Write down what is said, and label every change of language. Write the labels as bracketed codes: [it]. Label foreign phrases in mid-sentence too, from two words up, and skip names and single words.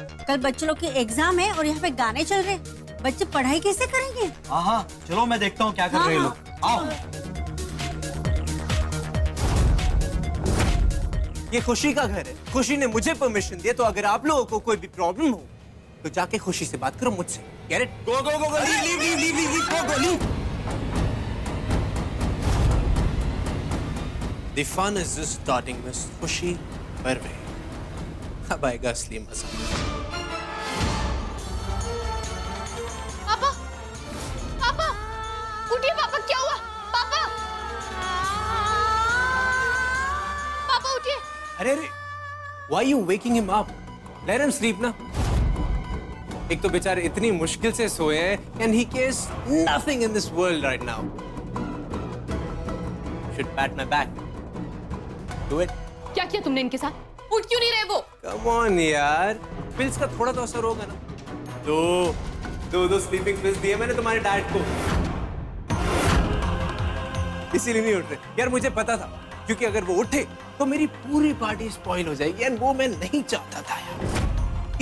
[hi] कल बच्चों लोग के एग्जाम है और यहाँ पे गाने चल रहे हैं। बच्चे पढ़ाई कैसे करेंगे? हाँ, चलो मैं देखता हूँ क्या कर रहे हैं लोग। आओ। ये खुशी का घर है, खुशी ने मुझे परमिशन दिया, तो अगर आप लोगों को कोई भी प्रॉब्लम हो तो जाके खुशी से बात करो मुझसे। [en] Get it? Go, go, go, go, leave, go, go, leave. The fun is just starting, Miss खुशी बर्वे। [hi] अब आएगा असली मजा। पापा, पापा, उठिए पापा, क्या हुआ? पापा, पापा उठिए। अरे, [en] why you waking him up? Let him sleep ना। [hi] एक तो बेचारे इतनी मुश्किल से सोए हैं, [en] and he cares nothing in this world right now. Should pat my back. Do it. [hi] क्या किया तुमने इनके साथ? उठ क्यों नहीं रहे वो? [en] Come on [hi] यार, पिल्स का थोड़ा तो असर होगा ना। दो [en] sleeping pills [hi] दिए मैंने तुम्हारे डैड को, इसीलिए नहीं उठ रहे। यार मुझे पता था, क्योंकि अगर वो उठे तो मेरी पूरी [en] party spoil [hi] हो जाएगी, एंड वो मैं नहीं चाहता था यार।